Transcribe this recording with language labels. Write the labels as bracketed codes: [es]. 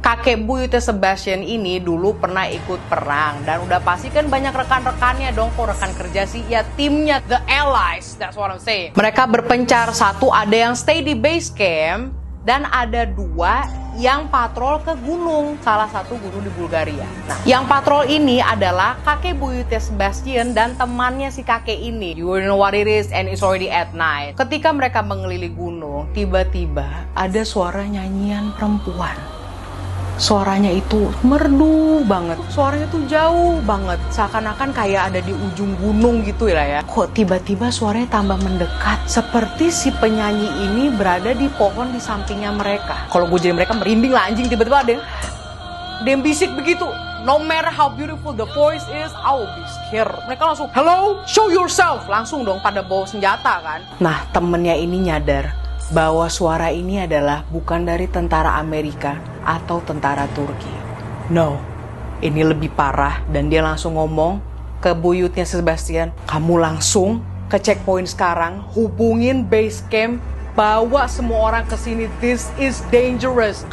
[id] Kakek buyutnya Sebastian ini dulu pernah ikut perang, dan udah pasti kan banyak rekan-rekannya dong. Kok rekan kerja sih? Ya timnya, [en] the allies, that's what I'm saying. [id] Mereka berpencar, satu ada yang stay di base camp, dan ada dua yang patrol ke gunung, salah satu gunung di Bulgaria. Nah, yang patrol ini adalah kakek buyutnya Sebastian dan temannya si kakek ini. [en] You know what it is, and it's already at night. [id] Ketika mereka mengelilingi gunung, tiba-tiba ada suara nyanyian perempuan. Suaranya itu merdu banget, suaranya tuh jauh banget, seakan-akan kayak ada di ujung gunung gitu ya. Kok tiba-tiba suaranya tambah mendekat, seperti si penyanyi ini berada di pohon di sampingnya mereka. Kalau gue jadi mereka merinding lah anjing, tiba-tiba ada yang bisik begitu. [en] No matter how beautiful the voice is, I will be scared. [id] Mereka langsung, [en] hello, show yourself. [id] Langsung dong pada bawa senjata kan. Nah, temennya ini nyadar bahwa suara ini adalah bukan dari tentara Amerika atau tentara Turki. No, ini lebih parah, dan dia langsung ngomong ke buyutnya Sebastian, kamu langsung ke checkpoint sekarang, hubungin base camp, bawa semua orang ke sini, [en] this is dangerous.